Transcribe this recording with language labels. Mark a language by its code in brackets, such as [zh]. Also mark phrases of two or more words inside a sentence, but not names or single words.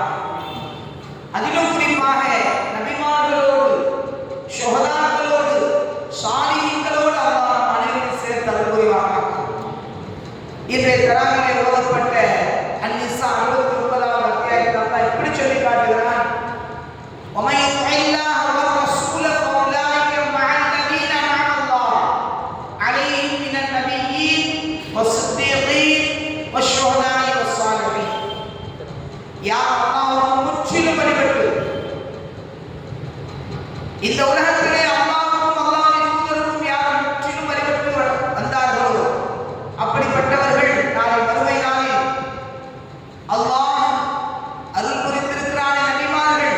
[ta] அதிலும் குறிப்பாக நபிமார்களோடு ஷுஹதாக்களோடு சாலிஹீன்களோடு அல்லாஹ் அனைவரையும் சேர்த்து அருள் புரிவானாக. இன்றைய தராவிலே ஓதப்பட்ட அன்-நிசா 69வது அத்தியாயத்தில் அல்லாஹ் இப்படி சொல்லி காட்டுகிறான். [ar] وَمَن يُطِعِ اللَّهَ وَالرَّسُولَ فَأُولَٰئِكَ مَعَ الَّذِينَ أَنْعَمَ اللَّهُ عَلَيْهِم مِّنَ النَّبِيِّينَ وَالصِّدِّيقِينَ وَالشُّهَدَاءِ وَالصَّالِحِينَ. [ta] யார் அல்லாஹ்வுக்கு முற்றிலும் வழிபட்டு இந்த உலகத்திலே அல்லாஹ்வுக்கும் அல்லாஹ்வின் தூதருக்கும் யார் முற்றிலும் வழிபட்டு வந்தார்களோ அப்படிப்பட்டவர்கள் நாளை மறுமை நாளில் அல்லாஹ் அருள் புரிந்திருக்கிறானே நபிமார்கள்,